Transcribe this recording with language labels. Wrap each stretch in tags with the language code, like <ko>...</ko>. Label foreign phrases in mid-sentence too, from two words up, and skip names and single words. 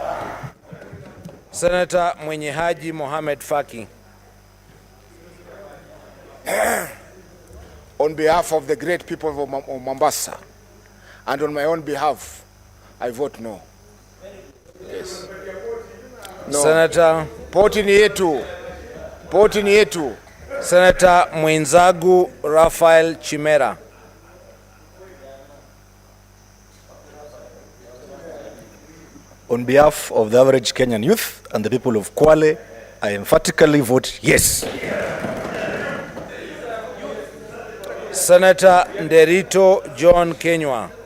<en>Senator Mwenyehaji Mohamed Faki. On behalf of the great people of Mombasa, and on my own behalf, I vote no. Yes. No. Senator</en> <sw>Poti ni yetu.</sw> <en>Senator Mwinzagu Raphael Chimera. On behalf of the average Kenyan youth and the people of Kwale, I emphatically vote yes. Senator Nderito John Kenywa.</en>